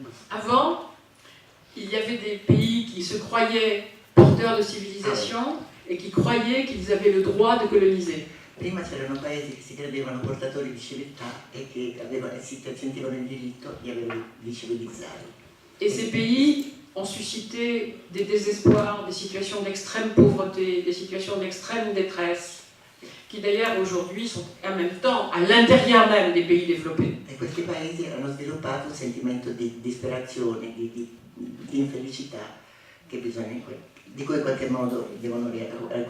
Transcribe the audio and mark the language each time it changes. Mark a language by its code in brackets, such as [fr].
[fr] Avant, il y avait des pays qui se croyaient porteurs de civilisation et qui croyaient qu'ils avaient le droit de coloniser. [it] Prima c'erano paesi che si credevano portatori di civiltà e che si sentivano il diritto di civilizzare. [fr] Et ces pays ont suscité des désespoirs, des situations d'extrême pauvreté, des situations d'extrême détresse, qui d'ailleurs aujourd'hui sont en même temps à l'intérieur même des pays développés. [it] E questi paesi hanno sviluppato un sentimento di disperazione, di infelicità di cui in qualche modo devono reagire.